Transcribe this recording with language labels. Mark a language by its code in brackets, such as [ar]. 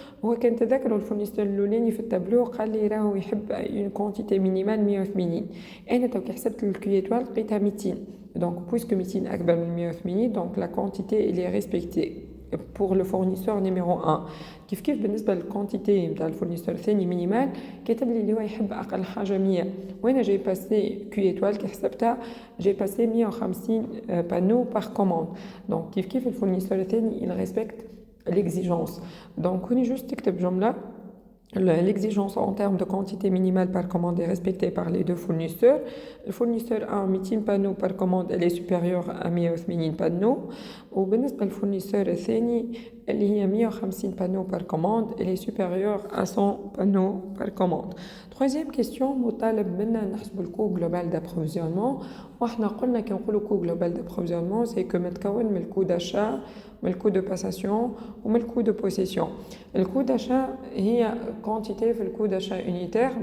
[ar] هو كان تذكروا الفورنيسور الأولاني في التابلو قال لي راهو يحب [fr] une quantité minimale 180. [ar] أنا توكي حسبت الكي إتوال لقيتها 200. [fr] donc puisque 200 [ar] أكبر من 180 [fr] donc la quantité elle est respectée pour le fournisseur numéro 1. [ar] كيف بالنسبه للكونتيتي نتاع الفورنيسور الثاني مينيمال كاتب لي اللي هو يحب اقل حاجه 100 وانا جاي باسي كي ايتوال كي حسبتها جاي باسي 150 بانو باغ كوموند. دونك كيف الفورنيسور الثاني [fr] il respecte l'exigence. donc [ar] هوني جوست تكتب جمله [fr] l'exigence en termes de quantité minimale par commande est respectée par les deux fournisseurs. Le fournisseur a 200 panneaux par commande, elle est supérieure à 180 panneaux. [ar] وبالنسبة للفورنيسور الثاني اللي هي [fr] 150 panneaux par commande, elle est supérieure à 100 panneaux par commande. Troisième question, [ar] مطالب منا نحسب [fr] الكو global d'approvisionnement. [ar] وإحنا قلنا كي نقولوا كو global d'approvisionnement [fr] c'est que [ar] متكون من الكو d'achat من الكو de passation ومن الكو de possession. [fr] الكو d'achat هي quantité في الكو d'achat unitaire.